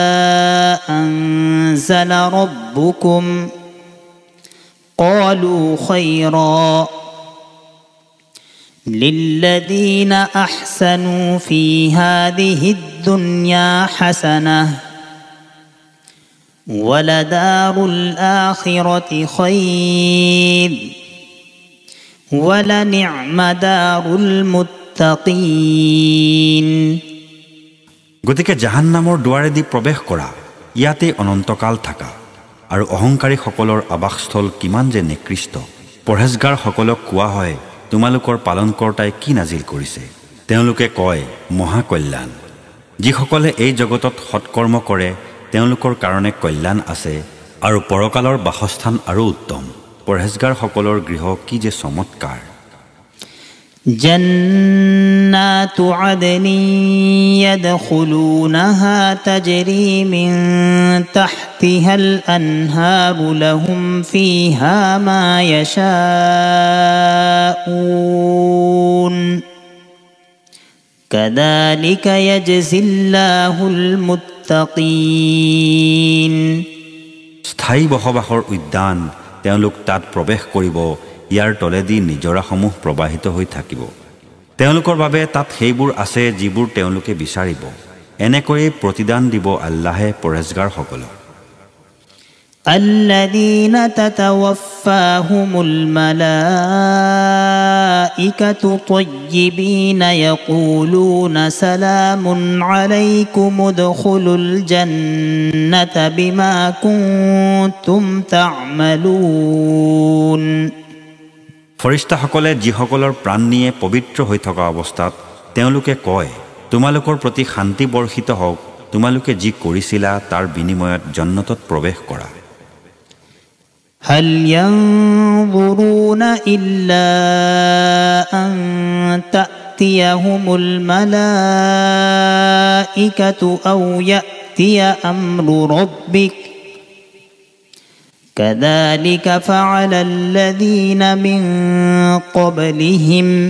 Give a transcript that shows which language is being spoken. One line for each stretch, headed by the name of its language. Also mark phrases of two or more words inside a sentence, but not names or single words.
Arabic: أنزل ربكم قالوا خيرا للذين أحسنوا في هذه الدنيا حسنة ولدار الآخرة خير ولنعم دار المتقين
Assamese: গতিকে জাহান্নামৰ দুৱাৰেদি প্ৰৱেশ কৰা ইয়াতে অনন্তকাল থাকা আৰু অহংকাৰীসকলৰ আবাসস্থল কিমান যে নিকৃষ্ট পৰহেজগাৰসকলক কোৱা হয় তোমালোকৰ পালনকৰ্তাই কি নাজিল কৰিছে তেওঁলোকে কয় মহাকল্যাণ যিসকলে এই জগতত সৎকৰ্ম কৰে তেওঁলোকৰ কাৰণে কল্যাণ আছে আৰু পৰকালৰ বাসস্থান আৰু উত্তম পৰহেজগাৰসকলৰ গৃহ কি যে চমৎকাৰ
Arabic: جنات عدن يدخلونها تجري من تحتها الأنهار لهم فيها ما يشاءون كذلك يجزي الله المتقين
Assamese: স্থায়ী বসবাসৰ উদ্যান তেওঁলোক তাত প্ৰৱেশ কৰিব ইয়াৰ তলেদি নিজৰাসমূহ প্ৰবাহিত হৈ থাকিব তেওঁলোকৰ বাবে তাত সেইবোৰ আছে যিবোৰ তেওঁলোকে বিচাৰিব এনেকৈয়ে প্ৰতিদান দিব আল্লাহে পৰহেজগাৰসকলক
Arabic: الذين تتوفاهم الملائكة طيبين يقولون سلام عليكم ادخلوا الجنة بما كنتم تعملون
Assamese: ফৰিস্তাসকলে যিসকলৰ প্ৰাণ নিয়ে পবিত্ৰ হৈ থকা অৱস্থাত তেওঁলোকে কয় তোমালোকৰ প্ৰতি শান্তি বৰ্ষিত হওক তোমালোকে যি কৰিছিলা তাৰ বিনিময়ত জান্নাতত প্ৰৱেশ কৰা
Arabic: هل ينظرون إلا أن تأتيهم الملائكة أو يأتي أمر ربك كذلك فعل الذين من قبلهم